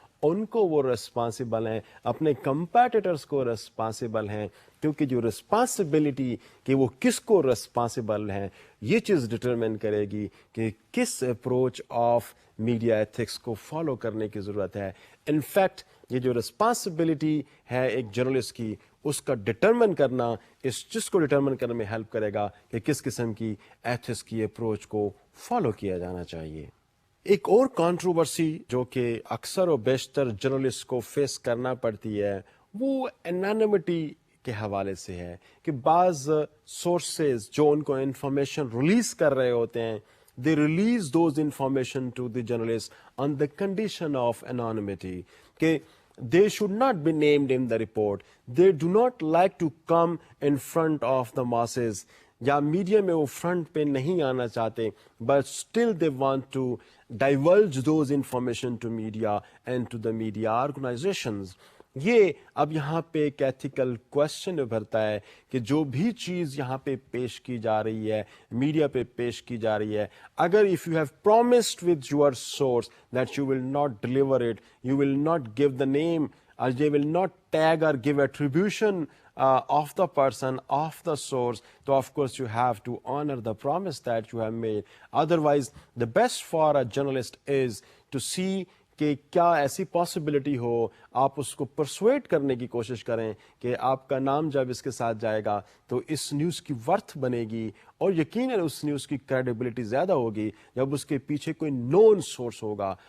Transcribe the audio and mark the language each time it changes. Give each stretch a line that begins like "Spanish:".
Urdu: ان کو وہ ریسپانسیبل ہیں, اپنے کمپیٹیٹرز کو ریسپانسیبل ہیں, کیونکہ جو ریسپانسبلٹی کہ وہ کس کو ریسپانسیبل ہیں یہ چیز ڈٹرمن کرے گی کہ کس اپروچ آف میڈیا ایتھکس کو فالو کرنے کی ضرورت ہے. ان فیکٹ یہ جو ریسپانسبلٹی ہے ایک جرنلسٹ کی, اس کا ڈٹرمن کرنا اس چیز کو ڈٹرمن کرنے میں ہیلپ کرے گا کہ کس قسم کی ایتھکس کی اپروچ کو فالو کیا جانا چاہیے. ایک اور کنٹروورسی جو کہ اکثر و بیشتر جرنلسٹ کو فیس کرنا پڑتی ہے وہ انانیمٹی کے حوالے سے ہے کہ بعض سورسز جو ان کو انفارمیشن ریلیز کر رہے ہوتے ہیں,
English: they release those information to the journalist on the condition of anonymity, کہ they should not be named in the report, they do not like to come in front of the masses,
Urdu: یا media میں وہ front پہ نہیں آنا چاہتے,
English: but still they want to divulge those information to media and to the media organizations.
Urdu: یہ اب یہاں پہ ایک ایتھیکل کوشچن ابھرتا ہے کہ جو بھی چیز یہاں پہ پیش کی جا رہی ہے, میڈیا پہ پیش کی جا رہی ہے, اگر
English: if you have promised with your source that you will not deliver it, you will not give the name, or they will not tag or give attribution of the person, of the source, so of course you have to honor the promise that you have made. Otherwise, the best for a journalist is to see
Urdu: کہ کیا ایسی possibility ہو, آپ اس کو persuade کرنے کی کوشش کریں کہ آپ کا نام جب اس کے ساتھ جائے گا تو اس نیوز کی ورتھ بنے گی, اور یقیناً اس نیوز کی کریڈیبلٹی زیادہ ہوگی جب اس کے پیچھے کوئی نون سورس ہوگا.